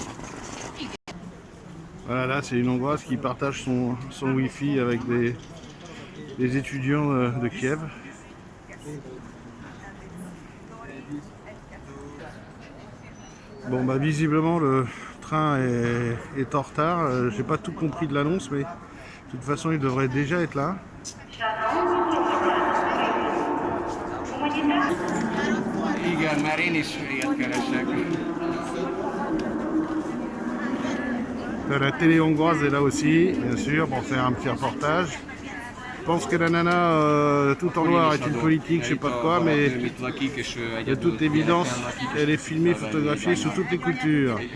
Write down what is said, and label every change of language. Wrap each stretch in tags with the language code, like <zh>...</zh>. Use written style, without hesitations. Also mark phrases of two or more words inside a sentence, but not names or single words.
<fr>Voilà, là c'est une Hongroise qui partage son Wi-Fi avec des étudiants de Kiev. Bon bah visiblement le train est en retard. J'ai pas tout compris de l'annonce, mais de toute façon il devrait déjà être là.</fr> <hu>Igen, már én is ilyet keresek.</hu> <fr>La télé hongroise est là aussi, bien sûr, pour faire un petit reportage. Je pense que la nana tout en noir est une politique, je sais pas de quoi, mais de toute évidence, elle est filmée, photographiée sous toutes les coutures.</fr>